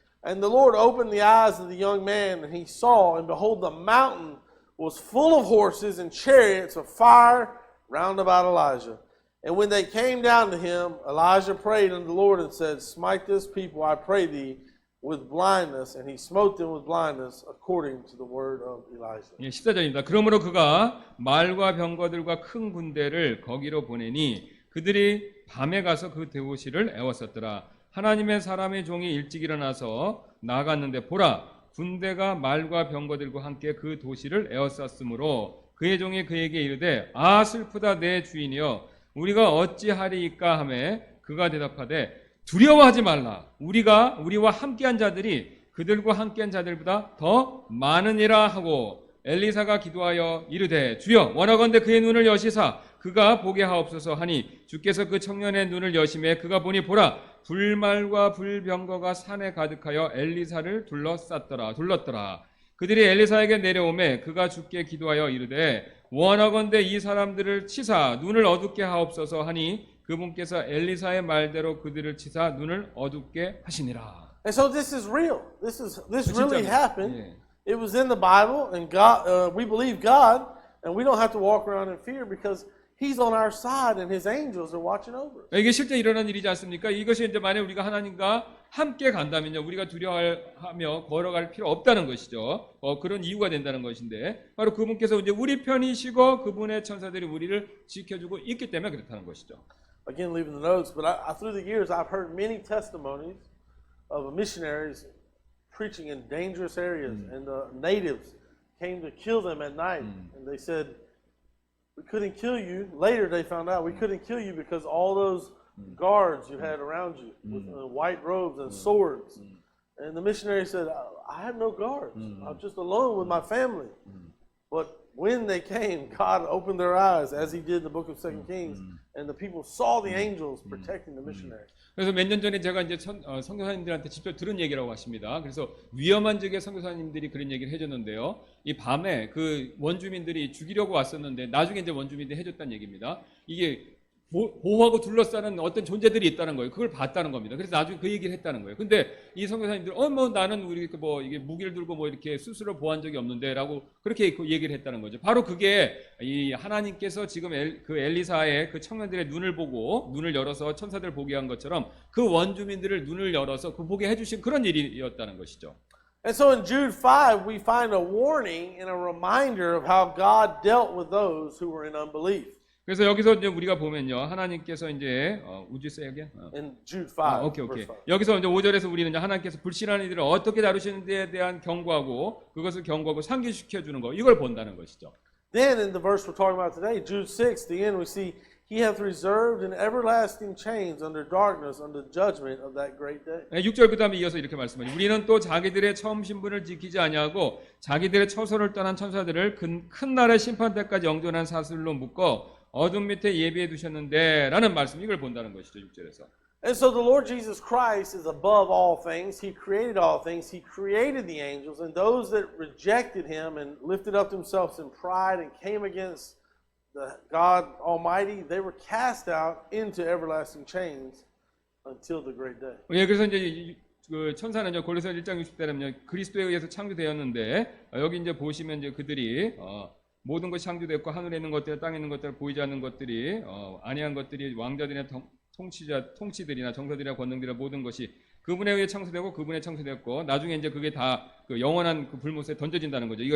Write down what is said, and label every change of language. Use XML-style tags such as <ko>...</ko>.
<en>And the Lord opened the eyes of the young man, and he saw, and behold, the mountain was full of horses and chariots of fire round about Elijah. And when they came down to him, Elijah prayed unto the Lord and said, Smite this people, I pray thee, with blindness. And he smote them with blindness according to the word of Elijah.</en> <ko>예, 14절입니다. 그러므로 그가 말과 병거들과 큰 군대를 거기로 보내니 그들이 밤에 가서 그 도시를 에웠었더라. 하나님의 사람의 종이 일찍 일어나서 나갔는데 보라, 군대가 말과 병거들과 함께 그 도시를 에워쌌으므로 그의 종이 그에게 이르되 아 슬프다 내 주인이여 우리가 어찌하리이까 하매 그가 대답하되 두려워하지 말라. 우리와 함께한 자들이 그들과 함께한 자들보다 더 많으니라 하고 엘리사가 기도하여 이르되 주여 원하건대 그의 눈을 여시사 그가 보게 하옵소서 하니 주께서 그 청년의 눈을 여심해 그가 보니 보라 불말과 불병거가 산에 가득하여 엘리사를 둘렀더라. 그들이 엘리사에게 내려오매 그가 주께 기도하여 이르되 원하건대 이 사람들을 치사 눈을 어둡게 하옵소서 하니 그분께서 엘리사의 말대로 그들을 치사 눈을 어둡게 하시니라.</ko> <en>And so this is real. This really</en> <ko>진짜,</ko> <en>happened. 예. It was in the Bible, and God, we believe God, and we don't have to walk around in fear because He's on our side and His angels are watching over us.</en> <ko>이게 실제 일어난 일이지 않습니까? 이것이 이제 만약 우리가 하나님과 함께 간다면요, 우리가 두려워하며 걸어갈 필요 없다는 것이죠. 그런 이유가 된다는 것인데, 바로 그분께서 이제 우리 편이시고 그분의 천사들이 우리를 지켜주고 있기 때문에 그렇다는 것이죠.</ko> <en>Again, leaving the notes, but through the years, I've heard many testimonies of missionaries preaching in dangerous areas, and the natives came to kill them at night, and they said, we couldn't kill you. Later they found out we couldn't kill you because all those guards you had around you with white robes and swords. And the missionary said, I have no guards. I'm just alone with my family. But when they came, God opened their eyes, as He did in the book of 2 Kings, and the people saw the angels protecting the missionary.</en> <ko>그래서 몇 년 전에 제가 이제 선교사님들한테 직접 들은 얘기라고 하십니다. 그래서 위험한 지역의 선교사님들이 그런 얘기를 해줬는데요. 이 밤에 그 원주민들이 죽이려고 왔었는데 나중에 이제 원주민들이 해줬다는 얘기입니다. 이게 보호하고 둘러싸는 어떤 존재들이 있다는 거예요. 그걸 봤다는 겁니다. 그래서 나중에 그 얘기를 했다는 거예요. 근데 이 선교사님들, 뭐 나는 우리 뭐 이게 무기를 들고 뭐 이렇게 스스로 보호한 적이 없는데라고 그렇게 그 얘기를 했다는 거죠. 바로 그게 이 하나님께서 지금 그 엘리사의 그 청년들의 눈을 보고 눈을 열어서 천사들 보게 한 것처럼 그 원주민들을 눈을 열어서 그 보게 해주신 그런 일이었다는 것이죠.</ko> <en>And so in Jude 5, we find a warning and a reminder of how God dealt with those who were in unbelief.</en> <ko>그래서 여기서 이제 우리가 보면요, 하나님께서 이제 우주 세게</ko> <en>In Jude 5, 오케이. verse 5.</en> <ko>여기서 이제 5절에서 우리는 이제 하나님께서 불신하는 이들을 어떻게 다루시는지에 대한 경고하고 그것을 경고하고 상기시켜 주는 거 이걸 본다는 것이죠.</ko> <en>Then in the verse we're talking about today, Jude 6, the end, we see He hath reserved in everlasting chains under darkness unto judgment of that great day.</en> <ko>6절 그 다음에 이어서 이렇게 말씀하죠. 우리는 또 자기들의 처음 신분을 지키지 아니하고 자기들의 처소를 떠난 천사들을 큰 날의 심판 때까지 영존한 사슬로 묶어 어둠 밑에 예비해 두셨는데 라는 말씀 이걸 본다는 것이죠. 6절에서.</ko> <en>And so the Lord Jesus Christ is above all things. He created all things. He created the angels, and those that rejected Him and lifted up themselves in pride and came against the God Almighty, they were cast out into everlasting chains until the great day.</en> <ko>예, 그래서 이제 그 천사는 이제 골로새 1장 60절에는 그리스도에 의해서 창조되었는데 여기 이제 보시면 이제 그들이 모든 것이 창조되었고 하늘에 있는 것들, 땅에 있는 것들, 보이지 않는 것들이 아니한 것들이 왕자들이나 통치들이나 정사들이나 권능들이나 모든 것이 그분에 의해 창조되고 그분에 창조되었고 나중에 이제 그게 다 그 영원한 그 불못에 던져진다는 거죠.</ko>